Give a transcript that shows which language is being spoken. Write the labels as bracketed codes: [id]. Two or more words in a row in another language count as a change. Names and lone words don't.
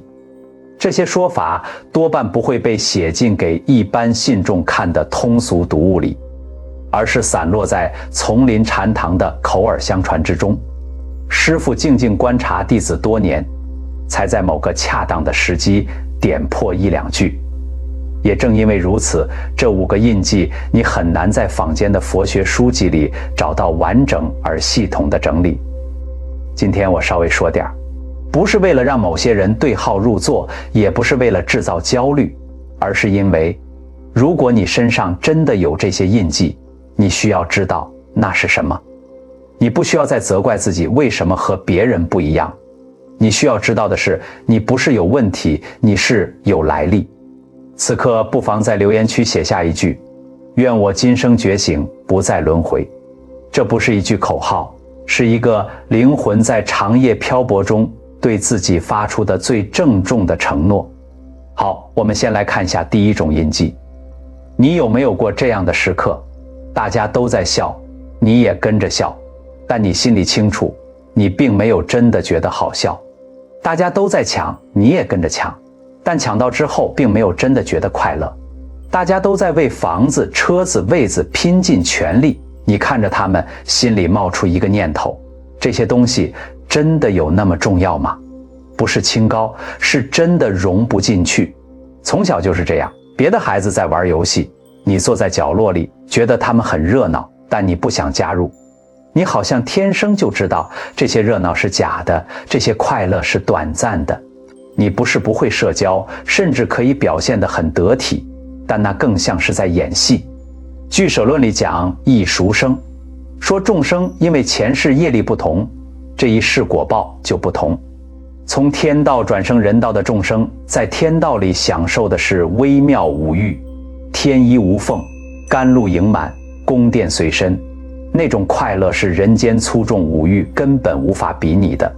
[zh] 這些說法多半不會被寫進給一般信眾看的通俗讀物裡，而是散落在叢林禪堂的口耳相傳之中。師父靜靜觀察弟子多年，才在某個恰當的時機點破1、2句。也正因為如此，這5個印記你很難在坊間的佛學書籍裡找到完整而系統的整理。今天我稍微說點，不是為了讓某些人對號入座，也不是為了制造焦慮，而是因為如果你身上真的有這些印記，你需要知道那是什麼。你不需要再責怪自己為什麼和別人不一樣，你需要知道的是，你不是有問題，你是有來歷。此刻不妨在留言區寫下一句：願我今生覺醒，不再輪迴。這不是一句口號，是一個靈魂在長夜漂泊中對自己發出的最鄭重的承諾。好，我們先來看一下第1種印記。你有沒有過這樣的時刻？大家都在笑，你也跟着笑，但你心裡清楚，你並沒有真的覺得好笑。大家都在搶，你也跟着搶，但搶到之後並沒有真的覺得快樂。大家都在為房子、車子、位子拼盡全力，你看着他們，心裡冒出一個念頭：這些東西真的有那麼重要嗎？不是清高，是真的融不進去。從小就是這樣，別的孩子在玩遊戲，你坐在角落裡，覺得他們很熱鬧，但你不想加入。你好像天生就知道這些熱鬧是假的，這些快樂是短暫的。你不是不會社交，甚至可以表現得很得體，但那更像是在演戲。俱舍論裡講異熟生，說眾生因為前世業力不同，這一世果報就不同。從天道轉生人道的眾生，在天道裡享受的是微妙五欲，天衣無縫，甘露盈滿，宮殿隨身，那種快樂是人間粗重五欲根本無法比擬的。